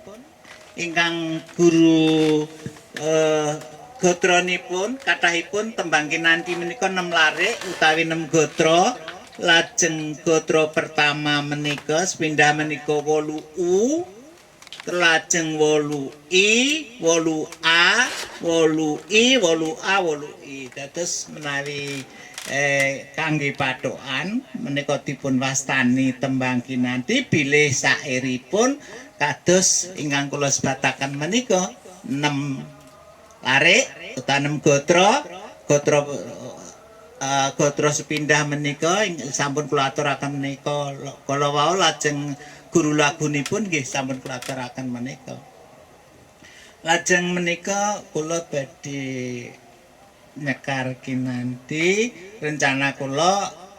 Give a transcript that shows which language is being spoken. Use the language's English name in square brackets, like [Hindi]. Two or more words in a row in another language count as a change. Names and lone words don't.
[Javanese] ingkang guru gotronipun kathahipun tembang kinanti menika 6 larik utawi 6 gotra lajeng gotra pertama menika sepindah menika 8U lajeng 8I 8A 8I 8A 8I dados menawi kangge pathokan menika dipun wastani tembang kinanti bilih sairipun kados ingkang kula sebataken menika 6 larik utawi 6 gotra gotra sepindah menika sampun kula aturaken menika kala wau lajeng guru lagunipun nggih sampun kula aturaken menika lajeng menika kula badhe nyekar kinanti rencana kula